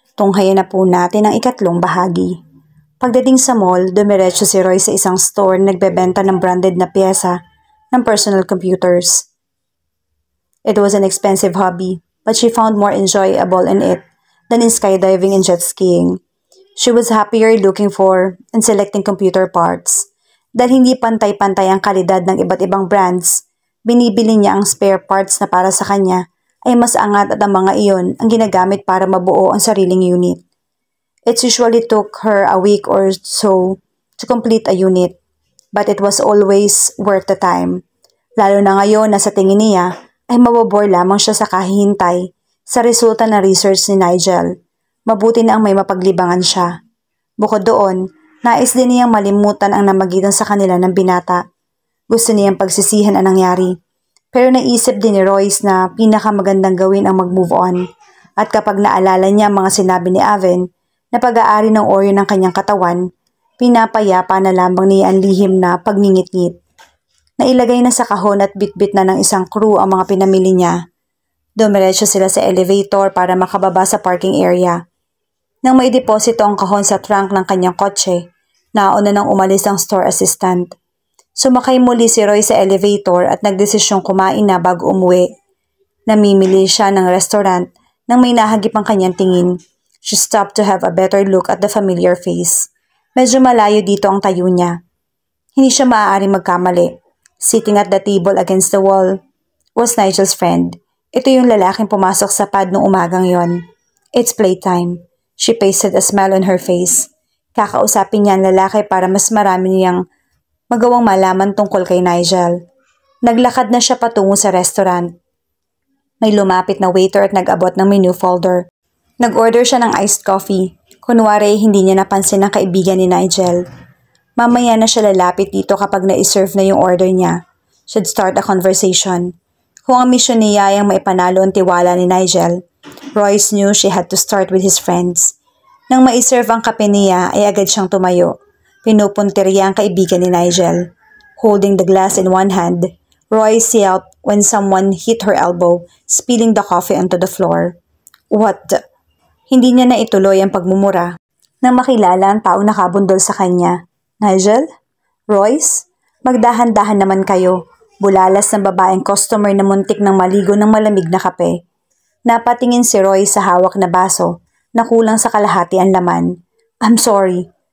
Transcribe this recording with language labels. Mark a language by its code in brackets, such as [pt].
[tl] Tunghayan na po natin ang ikatlong bahagi. Pagdating sa mall, dumiretso si Roy sa isang store na nagbebenta ng branded na piyesa ng personal computers. [en] It was an expensive hobby, but she found more enjoyable in it than in skydiving and jet skiing. She was happier looking for and selecting computer parts. [tl] Dahil hindi pantay-pantay ang kalidad ng iba't ibang brands, binibili niya ang spare parts na para sa kanya ay mas angat at ang mga iyon ang ginagamit para mabuo ang sariling unit. [en] It usually took her a week or so to complete a unit, but it was always worth the time. [tl] Lalo na ngayon na sa tingin niya ay mabobore lamang siya sa kahihintay sa resulta ng research ni Nigel. Mabuti na ang may mapaglibangan siya. Bukod doon, nais din niyang malimutan ang namagitan sa kanila ng binata. Gusto niyang pagsisihan ang nangyari. Pero naisip din ni Royce na pinakamagandang gawin ang mag-move on. At kapag naalala niya mga sinabi ni Aven na pag-aari ng oryo ng kanyang katawan, pinapayapa na lamang niya ang lihim na pagngingit-ngit. Nailagay na sa kahon at bitbit na ng isang crew ang mga pinamili niya. Dumiretso sila sa elevator para makababa sa parking area. Nang maideposito ang kahon sa trunk ng kanyang kotse, nauna nang umalis ang store assistant. Sumakay muli si Roy sa elevator at nagdesisyong kumain na bago umuwi. Namimili siya ng restaurant nang may nahagip ang kanyang tingin. [en] She stopped to have a better look at the familiar face. [tl] Medyo malayo dito ang tayo niya. Hindi siya maaaring magkamali. [en] Sitting at the table against the wall was Nigel's friend. [tl] Ito yung lalaking pumasok sa pad noong umagang yon. [en] It's playtime. She pasted a smile on her face. [tl] Kakausapin niya ang lalaki para mas marami niyang magawang malaman tungkol kay Nigel. Naglakad na siya patungo sa restaurant. May lumapit na waiter at nag-abot ng menu folder. Nag-order siya ng iced coffee. Kunwari hindi niya napansin ang kaibigan ni Nigel. Mamaya na siya lalapit dito kapag na-serve na yung order niya. [en] Should start a conversation. [tl] Kung ang misyon niya ay maipanalo ang tiwala ni Nigel, [en] Royce knew she had to start with his friends. [tl] Nang ma-serve ang kape niya ay agad siyang tumayo. Pinupuntirya ang kaibigan ni Nigel. [en] Holding the glass in one hand, Royce yelped when someone hit her elbow, spilling the coffee onto the floor. What the? [tl] Hindi niya na ituloy ang pagmumura nang makilala ang taong nakabundol sa kanya. Nigel? Royce? Magdahan-dahan naman kayo. Bulalas ng babaeng customer na muntik ng maligo ng malamig na kape. Napatingin si Royce sa hawak na baso na kulang sa kalahati ang laman. [en] I'm sorry.